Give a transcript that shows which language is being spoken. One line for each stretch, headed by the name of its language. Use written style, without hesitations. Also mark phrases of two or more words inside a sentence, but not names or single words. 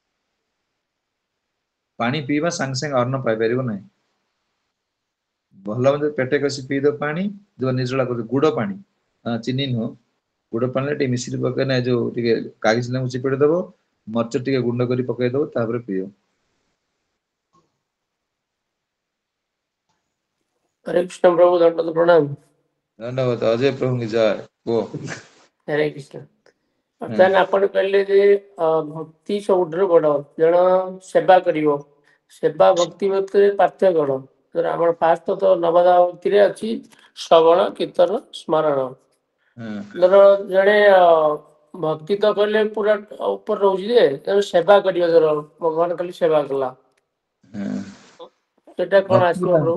Odia: ପାଣି ପିଇବା ସାଙ୍ଗେ ସାଙ୍ଗେ ଅନ୍ନ ପାଇପାରିବ ନାହିଁ। ଭଲ ମନ୍ଦ ପେଟେ କଷି ପିଇଦବ ପାଣି ଯୋଉ ନିର୍ଜଳା କରୁଛ ଗୁଡ ପାଣି ଚିନି ନୁହଁ। ଗୁଡ ପାଣିରେ ଟିକେ ମିଶ୍ରି ପକେଇନା ଯୋଉ ଟିକେ କାଗଜ ଲେମ୍ବୁ ଚିପୁଡି ଦବ ମରିଚ ଟିକେ ଗୁଣ୍ଡ କରି ପକେଇ ଦବ ତାପରେ ପିଇବ।
Hindi: हरे कृष्ण प्रभु दंडवत प्रणाम। धन्यवाद अजय प्रभु की जय। कुह हरे कृष्ण।
Odia: ବର୍ତ୍ତମାନ ଆପଣ କହିଲେ ଯେ ଭକ୍ତି ସବୁଠାରୁ ବଡ ଜଣ ସେବା କରିବ ସେବା ଭକ୍ତି ଭିତରେ ପାର୍ଥକ୍ୟ କଣ? ଧର ଆମର ଫାଷ୍ଟ ତ ନବଦା ଭକ୍ତିରେ ଅଛି ଶ୍ରବଣ କୀର୍ତ୍ତନ ସ୍ମରଣ। ଧର ଜଣେ ଭକ୍ତି ତ କଲେ ପୁରା ଉପରେ ରହୁଛି ଯେ ତେଣୁ ସେବା କରିବ ଧର ଭଗବାନ ଖାଲି ସେବା କଲା ସେଟା କଣ ଆସିବ ପ୍ରଭୁ?